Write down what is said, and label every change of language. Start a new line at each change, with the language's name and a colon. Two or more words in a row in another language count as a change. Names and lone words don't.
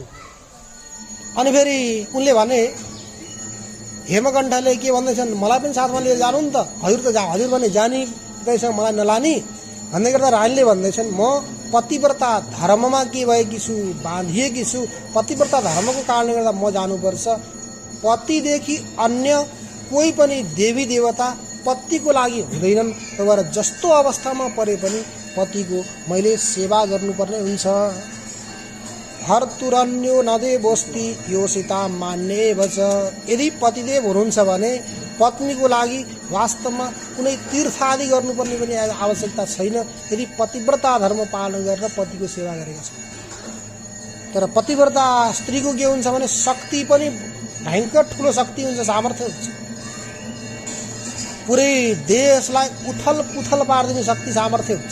Nepali: अनि फेरि उनले भने, हेमकण्ठले के भन्दैछन्, मलाई पनि साथमा लिएर जानु नि त, हजुर त हजुर भने जानी गएछ, मलाई नलानी भन्दै गर्दा रानीले भन्दैछन्, म पतिव्रता धर्ममा के भएकी छु, बाँधिएकी छु, पतिव्रता धर्मको कारणले गर्दा म जानुपर्छ। पतिदेखि अन्य कोही पनि देवी देवता पतिको लागि हुँदैनन्, त्यही भएर जस्तो अवस्थामा परे पनि पतिको मैले सेवा गर्नुपर्ने हुन्छ।
Sanskrit: भर्तुरन्यो न देवोऽस्ति योषिता मान्येव च,
Nepali: यदि पतिदेव हुनुहुन्छ भने पत्नीको लागि वास्तवमा कुनै तीर्थ आदि गर्नुपर्ने पनि आवश्यकता छैन यदि पतिव्रता धर्म पालन गरेर पतिको सेवा गरेका छन्। तर पतिव्रता स्त्रीको के हुन्छ भने शक्ति पनि भयङ्कर ठुलो शक्ति हुन्छ, सामर्थ्य हुन्छ, पुरै देशलाई उथल पुथल पारिदिने शक्ति सामर्थ्य हुन्छ।